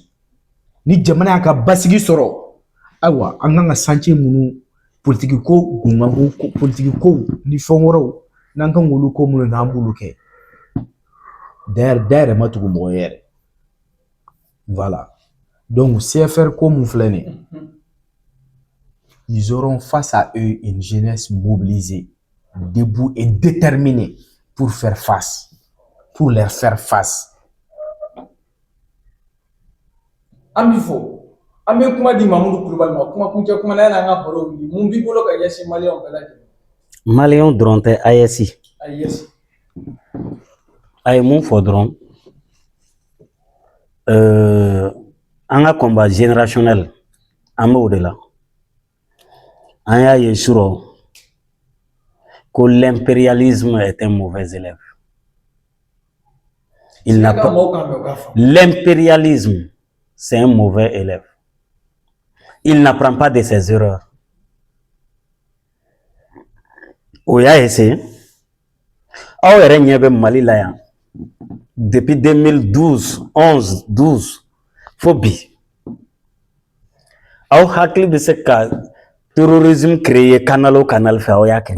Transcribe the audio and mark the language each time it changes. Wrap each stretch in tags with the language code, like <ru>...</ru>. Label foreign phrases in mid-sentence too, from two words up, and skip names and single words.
<bm>Ni jamana y'a ka basigi sɔrɔ, ayiwa an kan ka chantier minnu politique ko gungan ko politique ko ni fɛn wɛrɛw n'an kan k'olu ko minnu na an b'olu kɛ. D'ailleurs ma tugu mɔgɔ ye yɛrɛ.</bm> <fr>Voilà. Donc</fr> <bm>CFR ko mun filɛ nin ye,</bm> <fr>ils auront face à eux une jeunesse mobilisée, debout et déterminée pour faire face, pour leur faire face.</fr> <bm>An b'i fo, an bɛ kuma di Mamudu Kulubali ma, kuma kuncɛ kuma na yanni an ka baro wuli, mun b'i bolo ka ɲɛsin maliyɛnw bɛɛ lajɛlen? Maliyɛnw dɔrɔn tɛ AES. A ye mun fɔ dɔrɔn, an ka</bm> <fr>combat générationnel</fr> <bm>an b'o de la. An y'a ye surɔ ko</bm> <fr>l'impérialisme est un mauvais élève. Il n'a pas... L'impérialisme, c'est un mauvais élève. Il n'apprend pas de ses erreurs.</fr> <bm>O y'a essayé. Aw yɛrɛ ɲɛ bɛ Mali la yan depuis 2012, 11, 12 fo bi. Aw hakili bɛ se ka</bm> <fr>terrorisme créer</fr> <bm>canal o canal fɛ aw y'a créer.</bm>